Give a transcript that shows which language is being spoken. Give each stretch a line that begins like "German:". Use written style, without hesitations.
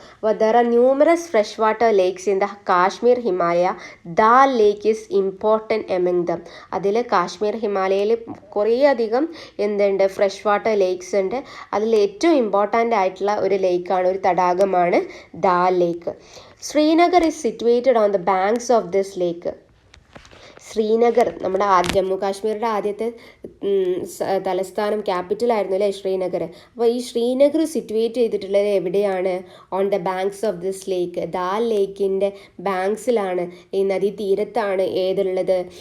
English: അപ്പോൾ there are numerous fresh water lakes in the Kashmir Himalaya. Dal lake is important among them.
Malayalam: അതിൽ കാശ്മീർ ഹിമാലയയിൽ കുറേ അധികം എന്തുണ്ട്? ഫ്രഷ് വാട്ടർ ലേക്സ് ഉണ്ട്. അതിൽ ഏറ്റവും ഇമ്പോർട്ടൻ്റ് ആയിട്ടുള്ള ഒരു ലേക്കാണ്, ഒരു തടാകമാണ് ദാൽ ലേക്ക്.
English: Srinagar is situated on the banks of this lake.
Malayalam: Srinagar നമ്മുടെ ജമ്മു കാശ്മീരുടെ ആദ്യത്തെ തലസ്ഥാനം, ക്യാപിറ്റൽ ആയിരുന്നു അല്ലേ ശ്രീനഗർ. അപ്പോൾ ഈ ശ്രീനഗർ സിറ്റുവേറ്റ് ചെയ്തിട്ടുള്ളത് എവിടെയാണ്?
English: On the banks of this lake.
Malayalam: ദാൽ ലേക്കിൻ്റെ ബാങ്ക്സിലാണ്, ഈ നദീ തീരത്താണ് ഏതുള്ളത്?